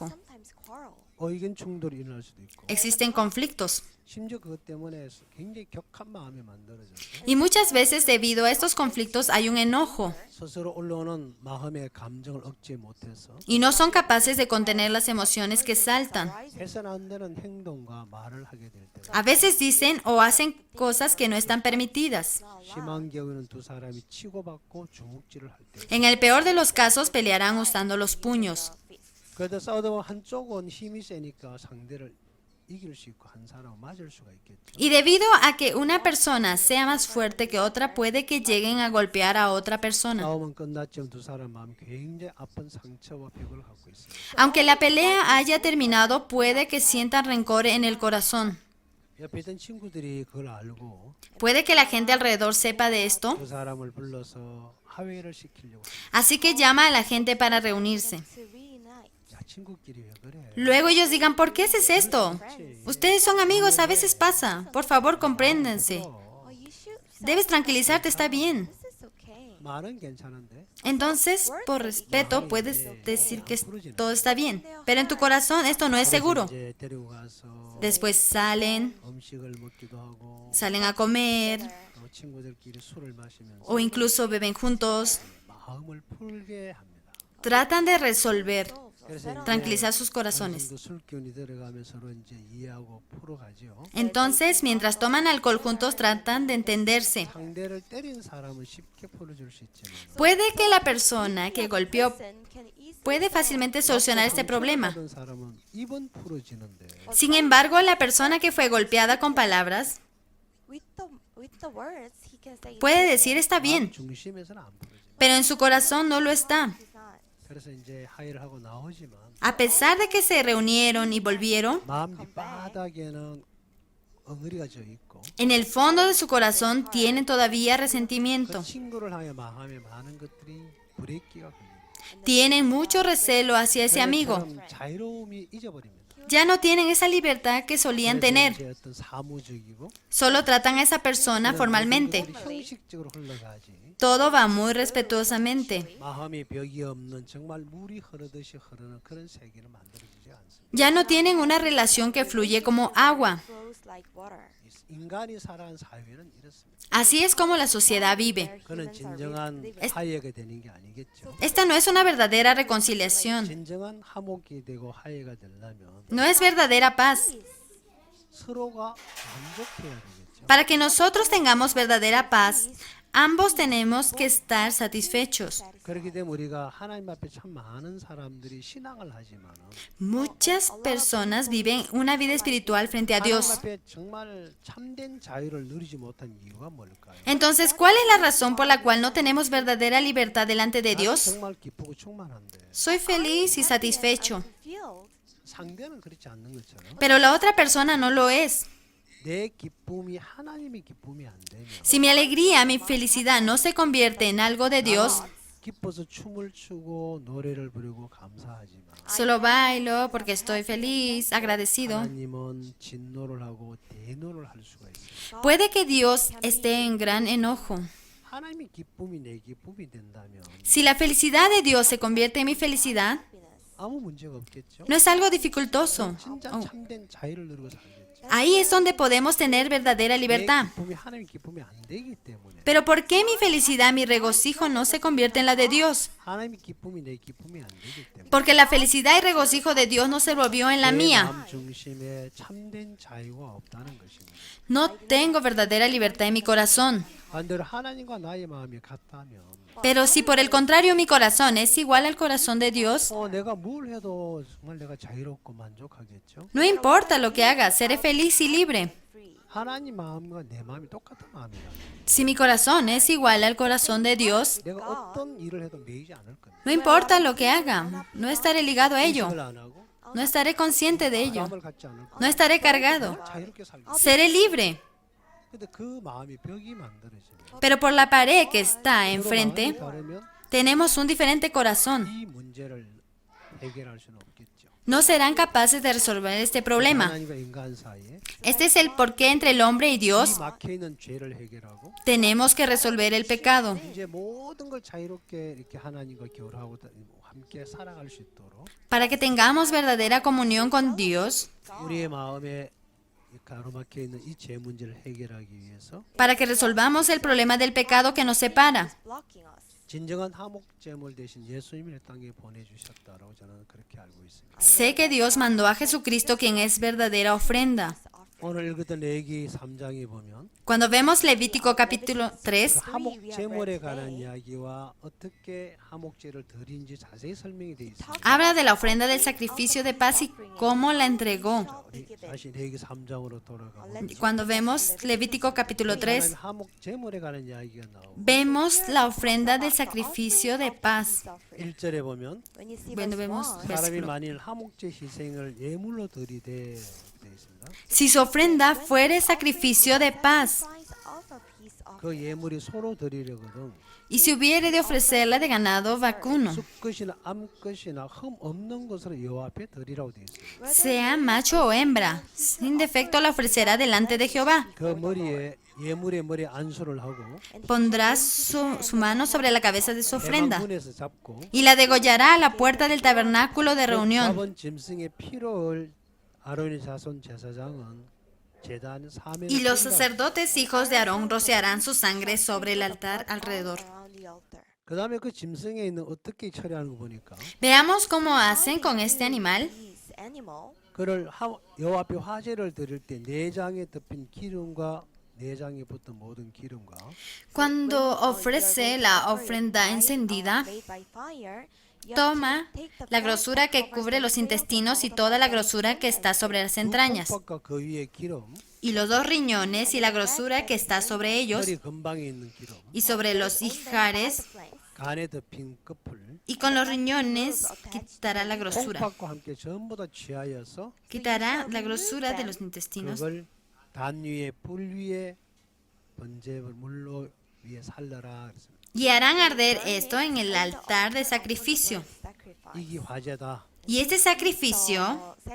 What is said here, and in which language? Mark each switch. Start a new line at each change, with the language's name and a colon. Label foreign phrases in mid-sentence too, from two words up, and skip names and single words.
English: Sometimes quarrel.
Korean: 의견 충돌이 일어날 수도 있고
Spanish: Existen conflictos.
Korean: 심지어 그것 때문에 굉장히 격한 마음이 만들어져서
Spanish: Y muchas veces debido a estos conflictos hay un enojo
Korean: 스스로 올라오는 마음의 감정을 억제 못해서
Spanish: y no son capaces de contener las emociones que saltan.
Korean: 해서는 안 되는 행동과 말을 하게 될 때가
Spanish: A veces dicen o hacen cosas que no están permitidas.
Korean: 심한 경우에는 두 사람이 치고받고 주먹질을 할 때
Spanish: En el peor de los casos pelearán usando los puños.
Korean: 그래도 싸우다 보면 한쪽은 힘이 세니까 상대를 이길 수 있고 한 사람은 맞을 수가 있겠죠.
Spanish: Y debido a que una persona sea más fuerte que otra, puede que lleguen a golpear a otra persona.
Korean: 싸움은 끝났지만 두 사람 마음 굉장히 아픈 상처와 벽을 갖고 있습니다.
Spanish: Aunque la pelea haya terminado, puede que sientan rencor en el corazón.
Korean: 옆에 있던 친구들이 그걸 알고
Spanish: Puede que la gente alrededor sepa de esto,
Korean: 두 사람을 불러서 화해를 시키려고 합니다.
Spanish: así que llama a la gente para reunirse.
English: To reunite.
Korean: 야 친구끼리 왜 그래?
Spanish: Luego ellos digan, ¿por qué haces esto? Ustedes son amigos, a veces pasa. Por favor, compréndense.
English: Oh, you should.
Spanish: Debes tranquilizarte, está bien.
English: This is okay.
Korean: 말은 괜찮은데
Spanish: Entonces, por respeto, puedes decir que todo está bien. Pero en tu corazón esto no es seguro.
Korean: 이제 데리고 가서
Spanish: Después salen,
Korean: 음식을 먹기도 하고
Spanish: salen a comer
Korean: 또 친구들끼리 술을 마시면서
Spanish: o incluso beben juntos.
Korean: 마음을 풀게 합니다.
Spanish: Tratan de resolver,
Korean: 그래서 이제
Spanish: tranquilizar sus
Korean: 어느
Spanish: corazones.
Korean: 정도 술 기운이 들어가면 서로 이제 이해하고 풀어가죠.
Spanish: Entonces, mientras toman alcohol juntos, tratan de entenderse.
Korean: 상대를 때린 사람은 쉽게 풀어줄 수 있지만
Spanish: Puede que la persona que golpeó
English: Person can easily
Spanish: puede fácilmente solucionar este problema.
Korean: 받은 사람은 입은 풀어지는데
Spanish: Sin embargo, la persona que fue golpeada con palabras
English: with the words he can say.
Spanish: puede decir está
Korean: 마음
Spanish: bien,
Korean: 중심에서는 안 풀어집니다.
Spanish: pero en su corazón no lo está.
English: He's not.
Korean: 그래서 이제 화해를 하고 나오지만
Spanish: A pesar de que se reunieron y volvieron,
Korean: 마음 밑바닥에는 엉어리가 져 있고
Spanish: en el fondo de su corazón tienen todavía
Korean: 그
Spanish: resentimiento.
Korean: 친구를 향해 마음에 많은 것들이 불의기가 걸립니다.
Spanish: Tienen mucho recelo hacia ese amigo.
Korean: 그처럼 자유로움이 잊어버립니다.
Spanish: Ya no tienen esa libertad que solían
Korean: 그래서
Spanish: tener.
Korean: 이제 어떤 사무적이고
Spanish: Solo tratan a esa persona formalmente.
Korean: 형식적으로 흘러가지.
Spanish: Todo va muy respetuosamente.
Korean: 마음이 벽이 없는 정말 물이 흐르듯이 흐르는 그런 세계를 만들어지지 않습니다.
Spanish: Ya no tienen una relación que fluye como agua.
English: Flows like water.
Korean: 인간이 살아가는 사회는 이렇습니다.
Spanish: Así es como la sociedad vive.
Korean: 그는 진정한 화해가 되는 게 아니겠죠.
Spanish: Esta no es una verdadera reconciliación.
Korean: 진정한 화목이 되고 화해가 되려면
Spanish: No es verdadera paz.
Korean: 서로가 만족해야 되겠죠.
Spanish: Para que nosotros tengamos verdadera paz, Ambos tenemos que estar satisfechos.
Korean: 그렇기 때문에 우리가 하나님 앞에 참 많은 사람들이 신앙을 하지만은
Spanish: Muchas personas viven una vida espiritual frente a
Korean: 하나님
Spanish: Dios.
Korean: 앞에 정말 참된 자유를 누리지 못한 이유가 뭘까요?
Spanish: Entonces, ¿cuál es la razón por la cual no tenemos verdadera libertad delante de
Korean: 나는
Spanish: Dios?
Korean: 정말 기쁘고 충만한데
Spanish: Soy feliz y satisfecho,
English: Fulfilled.
Korean: 상대는 그렇지 않는 것처럼
Spanish: pero la otra persona no lo es.
Korean: 내 기쁨이 하나님의 기쁨이 안 되면
Spanish: Si mi alegría, mi felicidad no se convierte en algo de Dios,
Korean: 기뻐서 춤을 추고 노래를 부르고 감사하지만
Spanish: solo bailo porque estoy feliz, agradecido.
Korean: 하나님은 진노를 하고 대노를 할 수가 있어요.
Spanish: Puede que Dios esté en gran enojo.
Korean: 하나님의 기쁨이 내 기쁨이 된다면
Spanish: Si la felicidad de Dios se convierte en mi felicidad,
Korean: 아무 문제가 없겠죠.
Spanish: no es algo dificultoso.
Korean: 진짜 Oh. 참된 자유를 누리고 살겠죠.
Spanish: Ahí es donde podemos tener verdadera
Korean: 내
Spanish: libertad.
Korean: 기쁨이 하나님의 기쁨이 안 되기 때문에
Spanish: Pero ¿por qué mi felicidad, mi regocijo no se convierte en la de Dios?
Korean: 하나님의 기쁨이 내 기쁨이 안 되기 때문에
Spanish: Porque la felicidad y regocijo de Dios no se volvió en la
Korean: 내
Spanish: mía.
Korean: 마음 중심에 참된 자유가 없다는 것입니다.
Spanish: No tengo verdadera libertad en mi corazón.
Korean: 반대로 하나님과 나의 마음이 같다면
Spanish: Pero si por el contrario mi corazón es igual al corazón de Dios,
Korean: 내가 뭘 해도 정말 내가 자유롭고 만족하겠죠.
Spanish: no importa lo que haga, seré feliz y libre.
Korean: 하나님 마음과 내 마음이 똑같은 마음이라
Spanish: Si mi corazón es igual al corazón de Dios,
Korean: 내가 어떤 일을 해도 매이지 않을 겁니다.
Spanish: no importa lo que haga, no estaré ligado a ello,
Korean: 의식을 안 하고
Spanish: no estaré consciente de ello,
Korean: 마음을 갖지 않을
Spanish: no
Korean: 거예요.
Spanish: estaré cargado,
Korean: 자유롭게 살고.
Spanish: seré libre.
Korean: 근데 그 마음이 벽이 만들어지면
Spanish: Pero por la pared que está
Korean: 서로
Spanish: enfrente,
Korean: 마음이 다르면
Spanish: tenemos un diferente corazón.
Korean: 이 문제를 해결할 수는 없겠죠.
Spanish: No serán capaces de resolver este problema.
Korean: 하나님과 인간 사이에
Spanish: Este es el porqué entre el hombre y
Korean: 이
Spanish: Dios.
Korean: 막혀 있는 죄를 해결하고
Spanish: Tenemos que resolver el pecado.
Korean: 이제 모든 걸 자유롭게 이렇게 하나님과 교류하고 함께 살아갈 수 있도록
Spanish: Para que tengamos verdadera comunión con Dios,
Korean: 우리의 마음에 이 가로막혀 있는 이 죄 문제를 해결하기 위해서
Spanish: para que resolvamos el problema del pecado que nos separa.
English: Blocking us.
Korean: 진정한 화목제물 대신 예수님을 땅에 보내주셨다라고 저는 그렇게 알고 있습니다.
Spanish: Sé que Dios mandó a Jesucristo, quien es verdadera ofrenda.
Korean: 오늘 읽었던 레기 3장에 보면
Spanish: Cuando vemos Levítico capítulo 3,
Korean: 화목제물에 관한 이야기와 어떻게 화목제를 드린지 자세히 설명이 되어 있습니다.
Spanish: habla de la ofrenda del sacrificio de paz y cómo la entregó.
Korean: 우리 다시 레기 3장으로 돌아가고
Spanish: Cuando vemos Levítico capítulo 3,
Korean: 화목제물에 관한 이야기가 나오고
Spanish: vemos la ofrenda del sacrificio de paz.
Korean: 1절에 보면
English: When you see
Spanish: Bueno,
English: verse
Spanish: vemos 1,
Korean: 사람이
Spanish: versículo.
Korean: 만일 화목제 희생을 예물로 드리되 되어 있습니다.
Spanish: Si su ofrenda fuere sacrificio de paz,
English: price of a peace offering,
Korean: 그 예물이 소로 드리려거든
Spanish: y si hubiere de ofrecerla de ganado vacuno,
Korean: 숫것이나 암것이나 흠 없는 것으로 여호와 앞에 드리라고 되어 있습니다.
Spanish: sea macho o hembra, sin defecto la ofrecerá delante de Jehová.
Korean: 그 머리에 예물의 머리에 안수를 하고
Spanish: Pondrá su mano sobre la cabeza de su ofrenda
Korean: 대망문에서 잡고
Spanish: y la degollará a la puerta del tabernáculo de reunión.
Korean: 잡은 짐승의 피를 아론의 자손 제사장은 제단 사면에
Spanish: Y los
Korean: 뿌린다.
Spanish: sacerdotes hijos de Aarón rociarán su sangre sobre el altar alrededor.
English: around the altar.
Korean: 그다음에 그 짐승에 있는 어떻게 처리하는 거 보니까
Spanish: Veamos cómo hacen con este animal.
English: This animal,
Korean: 그를 여호와 앞에 화제를 드릴 때 내장에 덮인 기름과 내장에 붙은 모든 기름과
Spanish: Cuando ofrece la ofrenda encendida,
English: made by fire, you have to
Spanish: toma
English: take the
Spanish: la
English: fat
Spanish: grosura
English: that
Spanish: que
English: covers
Spanish: cubre
English: the
Spanish: los
English: tail
Spanish: intestinos y
English: of
Spanish: toda la
English: the
Spanish: grosura que está sobre las
Korean: 두
Spanish: entrañas,
Korean: 콩팥과 그 위에 기름,
Spanish: y los dos riñones y la grosura que está sobre ellos,
Korean: 허리 근방에 있는 기름,
Spanish: y sobre los ijares,
Korean: 간에 덮인 끝풀,
Spanish: y con los riñones quitará la grosura.
Korean: 콩팥과 함께 전부 다 취하여서
Spanish: Quitará la grosura de los intestinos
Korean: 그걸 단 위에 불 위에 번제물 물로 위에 살려라 그랬습니다.
Spanish: y harán arder esto en el altar de sacrificio.
Korean: 이게 화제다.
Spanish: Y este sacrificio